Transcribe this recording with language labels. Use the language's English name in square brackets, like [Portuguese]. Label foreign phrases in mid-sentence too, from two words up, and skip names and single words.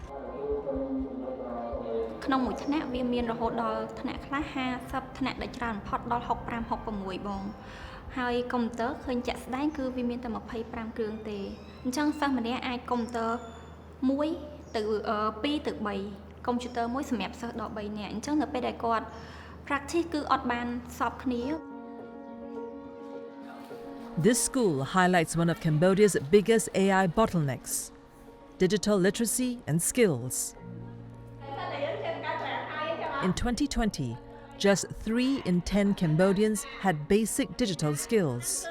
[Khmer] ក្នុងមួយថ្នាក់វាមានរហូតដល់ថ្នាក់ខ្លះ50ថ្នាក់ដែលច្រើនបំផុតដល់65 66បងហើយកុំព្យូទ័រឃើញជាក់ស្ដែងគឺវាមានតែ25គ្រឿងទេអញ្ចឹងសិស្សម្នាក់អាចកុំព្យូទ័រ1ទៅ2ទៅ3កុំព្យូទ័រមួយសម្រាប់សិស្សដល់3នាក់អញ្ចឹងនៅពេលដែលគាត់ practice គឺអត់បានសពគ្នា [English] This school highlights one of Cambodia's biggest AI bottlenecks, digital literacy and skills. In 2020, just 3 in 10 Cambodians had basic digital skills.